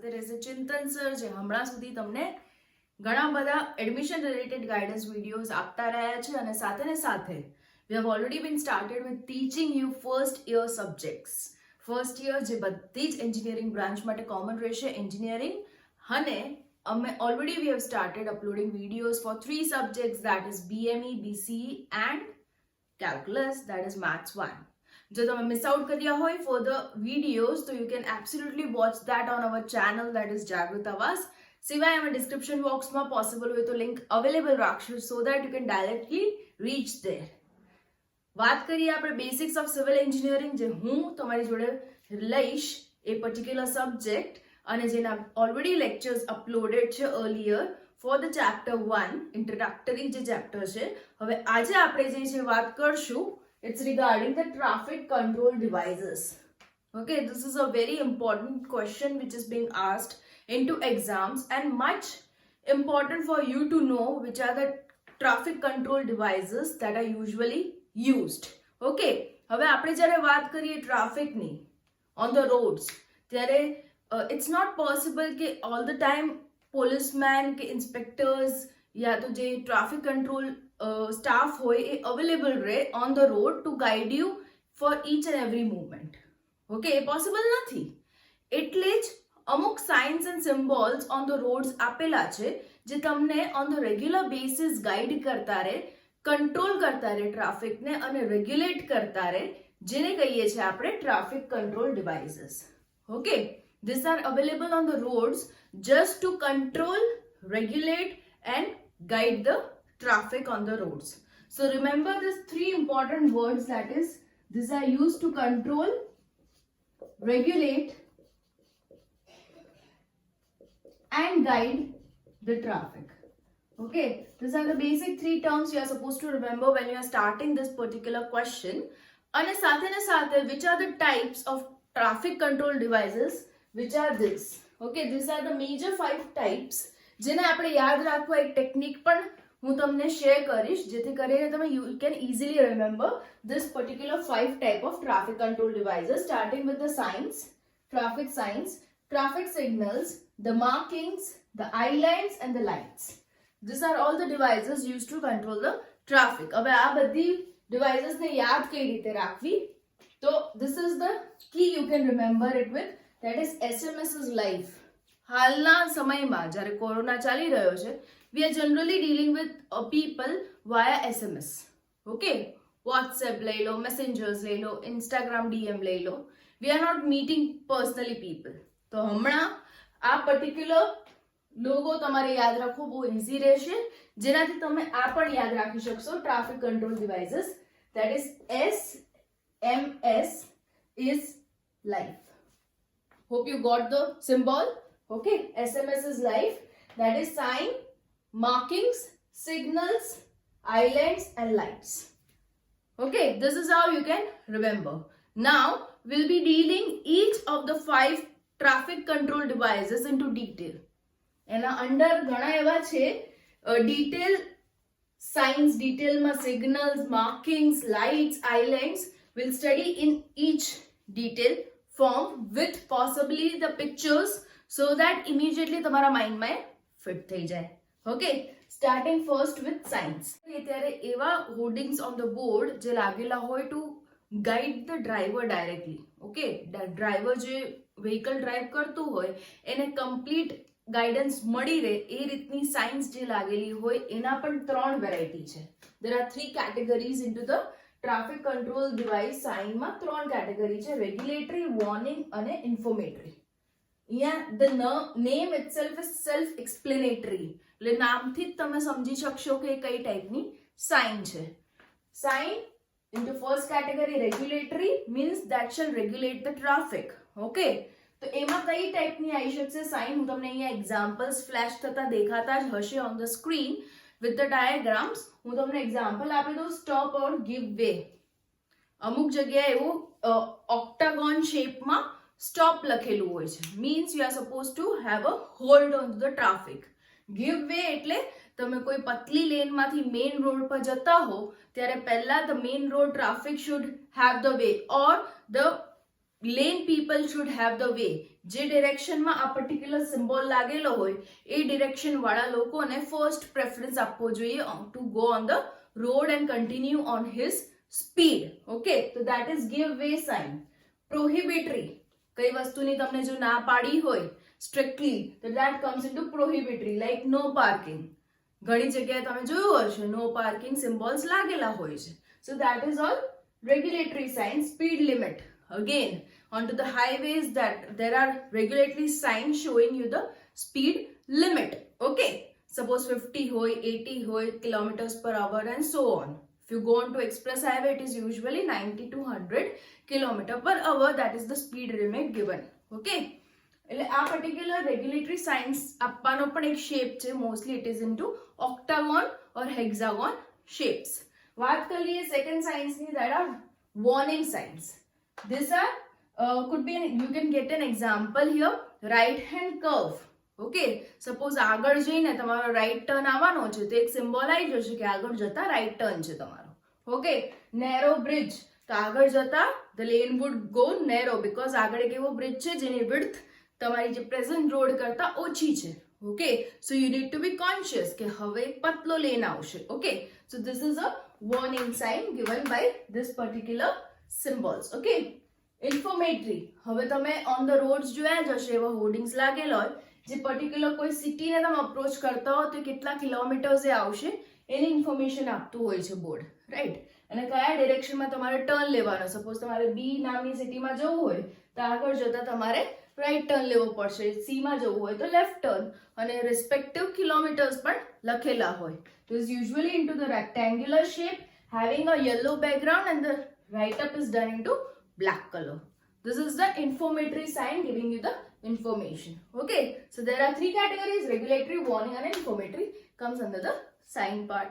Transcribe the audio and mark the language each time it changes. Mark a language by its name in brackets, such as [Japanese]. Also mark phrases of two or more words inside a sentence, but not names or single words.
[English] is a [Gujarati] ચિંતન સર, જે હમણાં સુધી તમને ઘણા બધા [English] admission related guidance videos [Gujarati] આપતા રહ્યા છે અને સાથે [English] we have already been started with teaching you first year subjects. first year [Gujarati] જે બધી જ [English] engineering branch માટે કોમન રહેશે એન્જિનિયરિંગ, [Gujarati] અને અમે [English] already we have started uploading videos for 3 subjects, that is BME, BCE and calculus, that is maths 1. [Gujarati] જો તમે [English] miss out [Gujarati] કર્યા હોય [English] for the videos તો you can absolutely watch that on our channel, that is જાગૃત આવાસ. [Gujarati] સિવાય અમે [English] description box possible [Gujarati] હોય તો [English] link available રાખશું so that you can directly reach there. [Gujarati] વાત કરીએ આપણે [English] basics of civil engineering, [Gujarati] જે હું તમારી જોડે લઈશ એ [English] particular subject, [Gujarati] અને જેના [English] already lectures uploaded [Gujarati] છે [English] earlier for the chapter 1 introductory [Gujarati] જે ચેપ્ટર છે. હવે આજે આપણે જે છે વાત કરશું, [English] it's regarding the traffic control devices. Okay, this is a very important question which is being asked into exams and much important for you to know which are the traffic control devices that are usually used. Okay, [Gujarati] હવે આપણે જ્યારે વાત કરીએ [English] ટ્રાફિકની on the roads, ત્યારે it's not possible કે all the time policeman કે ઇન્સ્પેક્ટર્સ [Gujarati] યા તો જે [English] traffic control staff [Gujarati] હોય એ [English] અવેલેબલ રહે on the road to guide you for each and every movement. [Gujarati] ઓકે, એ પોસિબલ નથી. એટલે જ અમુક [English] signs and symbols on the roads [Gujarati] આપેલા છે જે તમને [English] on the regular basis guide [Gujarati] કરતા રહે, કંટ્રોલ કરતા રહે ટ્રાફિકને અને રેગ્યુલેટ કરતા રહે, જેને કહીએ છીએ આપણે [English] traffic control devices. okay, this are available on the roads just to control, regulate and guide the traffic on the roads. So remember these 3 important words, that is, these are used to control, regulate and guide the traffic. Okay, these are the basic 3 terms you are supposed to remember when you are starting this particular question. And સાથે which are the types of traffic control devices, which are this. Okay, these are the major 5 types [Gujarati] જેને આપણે યાદ રાખવા એક ટેકનિક પણ હું તમને શેર કરીશ, જેથી કરીને તમે [English] you can easily remember this particular 5 type of traffic control devices, starting with the signs, traffic signs, traffic signals, the markings, the islands and the lights. These are all the devices used to control the traffic. [Gujarati] હવે આ બધી devices ને યાદ કઈ રીતે રાખવી, તો [English] this is the key you can remember it with. That is SMS is life. [Gujarati] હાલના સમયમાં જ્યારે કોરોના ચાલી રહ્યો છે, [English] we are generally dealing with people via SMS. [Gujarati] Okay, WhatsApp લઈ લો, Messengers લઈ લો, Instagram DM લઈ લો. [English] We are not meeting personally people. [Gujarati] તો હમણાં આ પર્ટિક્યુલર લોગો તમારે યાદ રાખવો બહુ ઇઝી રહેશે, જેનાથી તમે આ પણ યાદ રાખી શકશો [English] traffic control devices. That is SMS is life. Hope you got the symbol. Okay, SMS is life. That is sign, markings, signals, islands and lights. Okay, this is how you can remember. Now we'll be dealing each of the 5 traffic control devices into detail. [Gujarati] એના અંદર ઘણા એવા છે [English] detail signs, detail માં signals, markings, lights, islands. We'll study in each detail form with possibly the pictures so that immediately [Gujarati] તમારા mind માં fit થઈ જાય. [English] Okay, starting first with signs. [Gujarati] ત્યારે એવા [English] hoardings on the board [Gujarati] જે લાગેલા હોય [English] to guide the driver directly. [Gujarati] Okay, driver જે [English] vehicle drive [Gujarati] કરતું હોય એને [English] complete guidance [Gujarati] મળી રહે એ રીતની signs જે લાગેલી હોય એના પણ 3 variety છે. [English] There are 3 categories into the traffic control device sign માં 3 category છે, regulatory, warning અને informatory. અહીંયા the name itself is self explanatory, [Gujarati] એટલે નામથી જ તમે સમજી શકશો કે કઈ ટાઈપની સાઇન છે. [English] Sign into first category regulatory means that shall regulate the traffic. [Gujarati] Okay, તો એમાં કઈ ટાઈપની આવી શકશે સાઇન, હું તમને અહીંયા [English] examples flash [Gujarati] થતા દેખાતા જ હશે [English] on the screen with the diagrams. [Gujarati] હું તમને [English] એક્ઝામ્પલ [Gujarati] આપી દઉં, [English] stop or give way. [Gujarati] અમુક જગ્યાએ એવું [English] octagon shape સ્ટોપ [Gujarati] લખેલું હોય છે, [English] means you are suppose to have a hold on the traffic. give way [Gujarati] એટલે તમે કોઈ પતલી [English] લેનમાંથી main road પર [Gujarati] જતા હો ત્યારે પહેલા [English] the main road traffic should have the way or the lane people should have the way. [Gujarati] જે ડિરેક્શનમાં આ [English] particular symbol [Gujarati] લાગેલો હોય એ ડિરેક્શન વાળા લોકોને [English] first preference [Gujarati] આપવો જોઈએ [English] to go on the road and continue on his speed. ઓકે, તો that is give way sign. પ્રોહિબિટરી, [Gujarati] કઈ વસ્તુની તમને જો ના પાડી હોય [English] સ્ટ્રિક્ટલી, તો that comes into prohibitory, like no parking. [Gujarati] ઘણી જગ્યાએ તમે જોયું હશે [English] no parking symbols [Gujarati] લાગેલા હોય છે. [English] so that is all regulatory signs. Speed limit, again onto the highways that there are regulatory signs showing you the speed limit. Okay, suppose 50 hoy, 80 hoy kilometers per hour and so on. If you go on to express highway, it is usually 90 to 100 kilometer per hour. That is the speed limit given. [Gujarati] Okay, એટલે આ [English] particular regulatory signs [Gujarati] આપવાનો પણ એક શેપ છે. [English] mostly it is into octagon or hexagon shapes. [Gujarati] વાત કરી લઈએ સેકન્ડ સાઇન્સની, [English] that are warning signs. These are could be you can get an example here, right hand curve. [Gujarati] Okay, suppose આગળ જઈને તમારો [English] right turn [Gujarati] આવવાનો છે તો એક સિમ્બોલ આવી જશે કે આગળ જતા [English] right turn [Gujarati] છે તમારો. ઓકે, [English] narrow bridge, [Gujarati] તો આગળ જતા [English] the lane would go narrow because [Gujarati] આગળ એક એવો બ્રિજ છે જેની width તમારી જે [English] present road [Gujarati] કરતા ઓછી છે. [English] okay, so you need to be conscious [Gujarati] કે હવે પતલો લેન આવશે. [English] okay, so this is a warning sign given by this particular symbols. Okay, informatory, [Gujarati] હવે તમે [English] on the roads [Gujarati] જોયા જ હશે એવા હોર્ડિંગ્સ લાગેલા હોય જે પર્ટિક્યુલર કોઈ સિટીને તમે અપ્રોચ કરતા હો તો કેટલા કિલોમીટર્સ એ આવશે એની ઇન્ફોર્મેશન આપતું હોય છે બોર્ડ, રાઈટ. અને કયા ડિરેક્શનમાં તમારે ટર્ન લેવાનો. સપોઝ તમારે બી નામની સિટીમાં જવું હોય તો આગળ જતા તમારે [English] right turn [Gujarati] લેવો પડશે. સી માં જવું હોય તો [English] left turn, [Gujarati] અને [English] respective kilometers [Gujarati] પણ લખેલા હોય. [English] So it's usually into the rectangular shape having a yellow background and the write up is done into black color. This is the informatory sign giving you the information. Okay, so there are three categories: regulatory, warning and informatory comes under the sign part.